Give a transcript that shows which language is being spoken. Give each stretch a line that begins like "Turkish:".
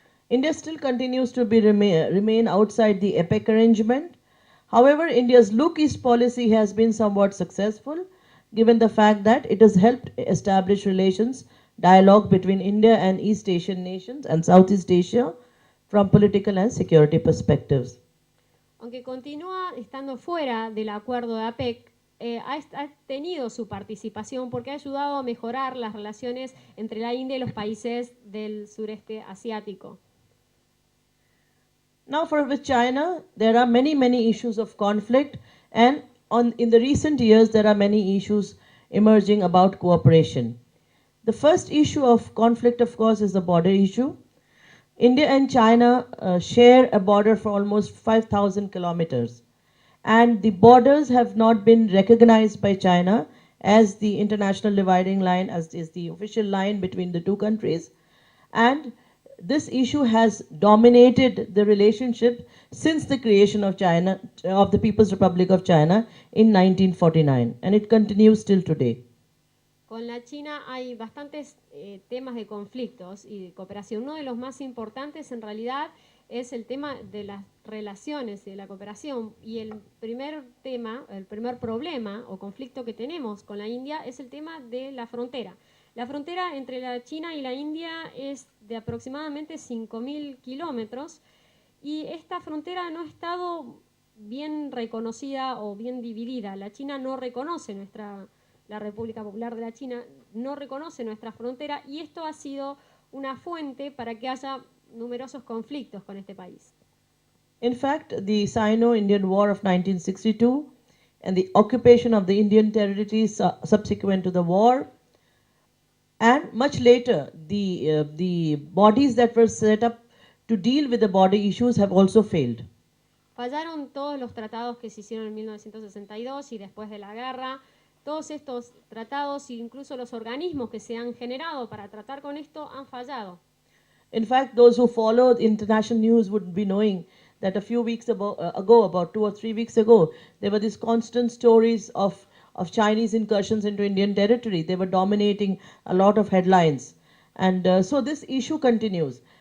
English: India still continues to remain outside the APEC arrangement. However, India's Look East policy has been somewhat successful, given the fact that it has helped establish dialogue between India and East Asian nations and Southeast Asia from political and security perspectives.
Spanish: Aunque continúa estando fuera del acuerdo de APEC, ha tenido su participación porque ha ayudado a mejorar las relaciones entre la India y los países del sureste asiático.
English: Now, with China, there are many issues of conflict, and in the recent years, there are many issues emerging about cooperation. The first issue of conflict, of course, is the border issue. India and China share a border for almost 5,000 kilometers. and the borders have not been recognized by China as the international dividing line, as is the official line between the two countries. And this issue has dominated the relationship since the creation of China, of the People's Republic of China in 1949, and it continues till today.
Spanish: Con la China hay bastantes temas de conflictos y de cooperación. Uno de los más importantes en realidad es el tema de las relaciones y de la cooperación. Y el primer tema, el primer problema o conflicto que tenemos con la India es el tema de la frontera. La frontera entre la China y la India es de aproximadamente 5.000 kilómetros y esta frontera no ha estado bien reconocida o bien dividida. La China no reconoce la República Popular de la China no reconoce nuestra frontera y esto ha sido una fuente para que haya numerosos conflictos con este país.
English: In fact, the Sino-Indian War of 1962 and the occupation of the Indian territories subsequent to the war, and much later, the bodies that were set up to deal with the border issues have also failed.
Spanish: Fallaron todos los tratados que se hicieron en 1962 y después de la guerra. Todos estos tratados e incluso los organismos que se han generado para tratar con esto han fallado.
English: In fact, those who follow international news would be knowing that a few weeks ago, about 2 or 3 weeks ago, there were these constant stories of Chinese incursions into Indian territory. They were dominating a lot of headlines. And so this issue continues.